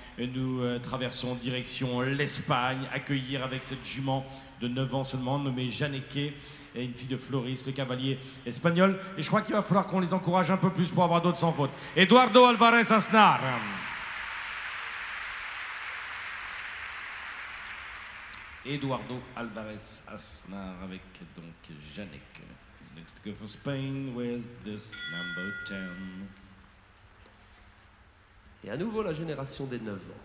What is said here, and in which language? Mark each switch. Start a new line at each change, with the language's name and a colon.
French: Nous traversons direction l'Espagne, accueillir avec cette jument de 9 ans seulement, nommée Janeke, et une fille de Floris, le cavalier espagnol. Et je crois qu'il va falloir qu'on les encourage un peu plus pour avoir d'autres sans faute. Eduardo Alvarez Aznar. Eduardo Alvarez Aznar avec donc Janeke.
English: Next to go for Spain with this number 10.
French: Et à nouveau la génération des 9 ans.